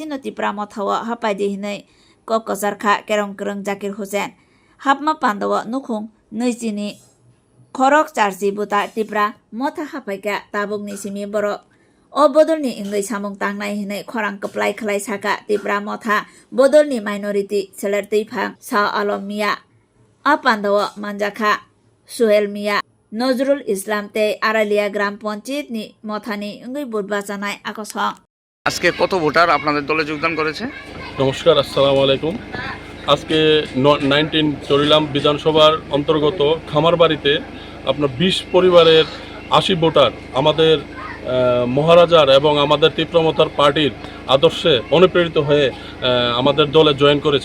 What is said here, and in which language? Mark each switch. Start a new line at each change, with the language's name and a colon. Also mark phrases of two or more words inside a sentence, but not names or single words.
Kok Borok: no tipramothawa hapaidi hinai kok kosarkha kerong kerong Zakir Hussain hapma pandawa nukhung neijini khorok charji buta tipra motha hapaika tabuk ni simi borok o bodolni inggai samung tangnai hinai khorang kaplai khlai saka tipra motha bodolni minority seler teifang sa alom mia apandawa manjakha suhel mia নজরুল ইসলাম তে আড়ালিয়া গ্রাম পঞ্চায়েত নি মথানি ইংগই বুধবার জানাই আকসং
Bangla: আজকে কত ভোটার আপনাদের দলে যোগদান করেছে? নমস্কার, আসসালামু আলাইকুম। আজকে 19 চরিলাম বিধানসভার অন্তর্গত খামারবাড়িতে আপনার 20 পরিবারের 80 ভোটার আমাদের মহারাজার এবং আমাদের তীব্রমতার পার্টির আদর্শে অনুপ্রেরিত হয়ে আমাদের দলে জয়েন করেছে।